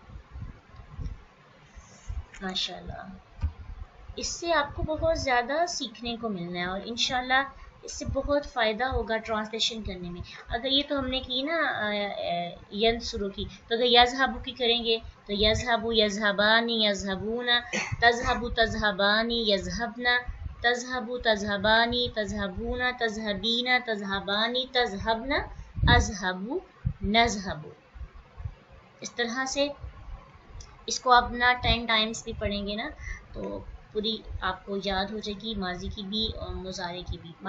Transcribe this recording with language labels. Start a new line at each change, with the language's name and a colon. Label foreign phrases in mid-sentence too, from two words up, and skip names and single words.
Urdu: ماشاءاللہ. اس سے آپ کو بہت زیادہ سیکھنے کو ملنا ہے اور انشاءاللہ اس سے بہت فائدہ ہوگا ٹرانسلیشن کرنے میں. اگر یہ تو ہم نے کی نا ینصرو کی, تو اگر یذهبو کی کریں گے تو
Arabic: یذهبو یذهبانی یذهبون, تذهبو تذهبانی یذهبن, تذهبو تذهبانی تذهبون, تذهبین تذهبانی تذهبن, اذهبو نذهبو.
Urdu: اس طرح سے اس کو آپ اپنا 10 ٹائمز بھی پڑھیں گے نا تو پوری آپ کو یاد ہو جائے گی, ماضی کی بھی اور مضارع کی بھی.